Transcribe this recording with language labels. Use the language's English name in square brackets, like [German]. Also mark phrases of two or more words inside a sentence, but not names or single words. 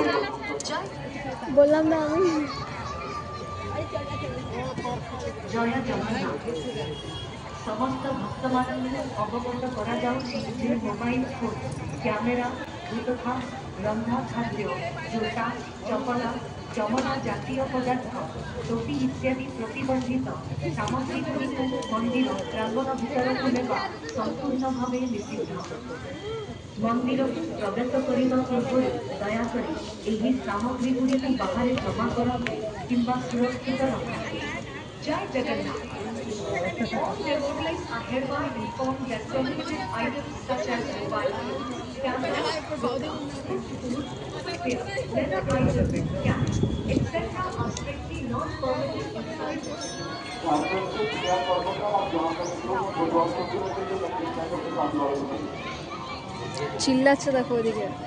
[Bangla] বললাম না আমি। [Odia] ଜୟ ଜଗନ୍ନାଥ। ସମସ୍ତ ଭକ୍ତମାନଙ୍କୁ ଅବଗତ କରାଯାଉଛି ଯେ ମୋବାଇଲ ଫୋନ, କ୍ୟାମେରା, ତଥା ରନ୍ଧା ଖାଦ୍ୟ, ଜୋତା, ଚପଲ, ଚମଡ଼ା ଜାତୀୟ ପଦାର୍ଥ, ଟୋପି ଇତ୍ୟାଦି ପ୍ରତିବନ୍ଧିତ ସାମଗ୍ରୀଗୁଡ଼ିକୁ ମନ୍ଦିର ପ୍ରାଙ୍ଗଣ ଭିତରକୁ ନେବା ସମ୍ପୂର୍ଣ୍ଣ ଭାବେ ନିଷିଦ୍ଧ। ମନ୍ଦିରକୁ ପ୍ରବେଶ କରିବା ପୂର୍ବରୁ ଦୟାକରି ଏହି ସାମଗ୍ରୀଗୁଡ଼ିକୁ ବାହାରେ ଜମା କରନ୍ତୁ କିମ୍ବା ସୁରକ୍ଷିତ ରଖନ୍ତୁ। ଜୟ ଜଗନ୍ନାଥ। [English] All devotees are hereby informed that sensitive items such as mobile phones, cameras, leather items, caps, etc. are strictly not permitted inside. [Bangla] চিল্লাচ্ছে দেখো ওদিকে।